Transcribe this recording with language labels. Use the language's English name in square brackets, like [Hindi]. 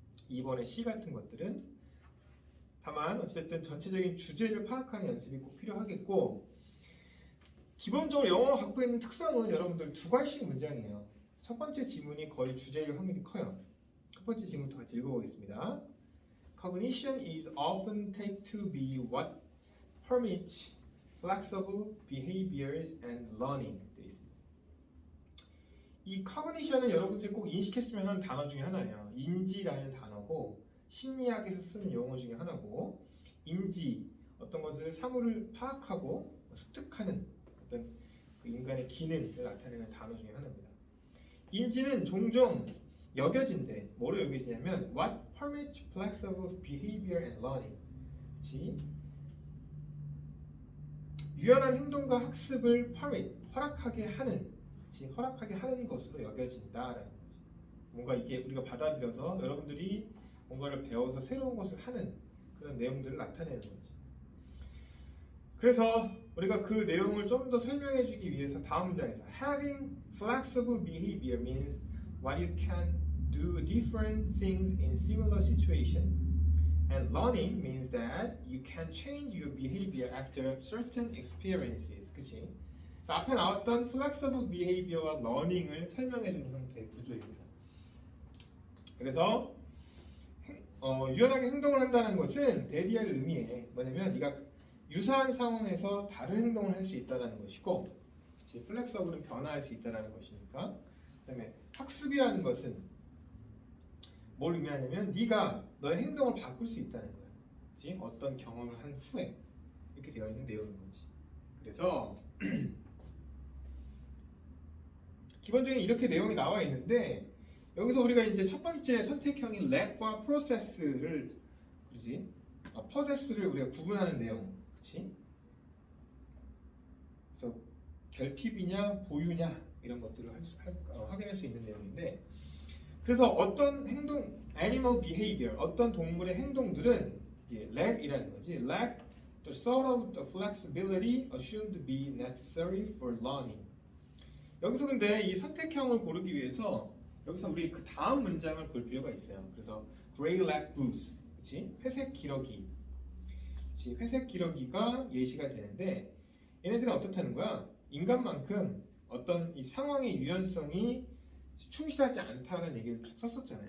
[Korean] 2번의 C 같은 것들은. 다만 어쨌든 전체적인 주제를 파악하는 연습이 꼭 필요하겠고, 기본적으로 영어가 갖고 있는 특성은 여러분들 두 가지씩 문장이에요. 첫 번째 지문이 거의 주제일 확률이 커요. 첫 번째 지문부터 같이 읽어보겠습니다. [English] Cognition is often taken to be what permits flexible behaviors and learning. [Korean] 되어 있습니다. 이 cognition은 여러분들이 꼭 인식했으면 하는 단어 중에 하나예요. 인지라는 단어고 심리학에서 쓰는 용어 중에 하나고, 인지, 어떤 것을 사물을 파악하고 습득하는 어떤 그 인간의 기능을 나타내는 단어 중에 하나입니다. 인지는 종종 여겨진대. 뭐로 여겨지냐면 [English] what permits flexible behavior and learning. [Korean] 그치? 유연한 행동과 학습을 permit, 허락하게 하는, 그치? 허락하게 하는 것으로 여겨진다라는 거지. 뭔가 이게 우리가 받아들여서 여러분들이 뭔가를 배워서 새로운 것을 하는 그런 내용들을 나타내는 거지. 그래서 우리가 그 내용을 좀 더 설명해 주기 위해서 다음 문장에서 [English] having flexible behavior means what you can do different things in similar situation, and learning means that you can change your behavior after certain experiences. [Korean] 그치? 그래서 앞에 나왔던 flexible behavior와 learning을 설명해 주는 형태의 구조입니다. 그래서 유연하게 행동을 한다는 것은 대리할 의미에 뭐냐면 네가 유사한 상황에서 다른 행동을 할 수 있다는 것이고, 그치? 플렉서블은 변화할 수 있다는 것이니까. 그다음에 학습이라는 것은 뭘 의미하냐면 네가 너의 행동을 바꿀 수 있다는 거야. 그치? 어떤 경험을 한 후에 이렇게 되어 있는 내용인 거지. 그래서 기본적인 이렇게 내용이 나와 있는데, 여기서 우리가 이제 첫 번째 선택형인 렉과 프로세스를, 그렇지? 포세스를 우리가 구분하는 내용, 그렇지? 그래서 결핍이냐 보유냐 이런 것들을 확인할 수 있는 내용인데, 그래서 어떤 행동, [English] animal behavior, [Korean] 어떤 동물의 행동들은 lack이라는 거지. [English] lack the sort of the flexibility assumed to be necessary for learning. [Korean] 여기서 근데 이 선택형을 고르기 위해서 여기서 우리 그 다음 문장을 볼 필요가 있어요. 그래서 [English] gray lag boots, [Korean] 그렇지? 회색 기러기. 그치? 회색 기러기가 예시가 되는데 얘네들은 어떻다는 거야? 인간만큼 어떤 이 상황의 유연성이 충실하지 않다는 얘기를 쭉 썼었잖아요.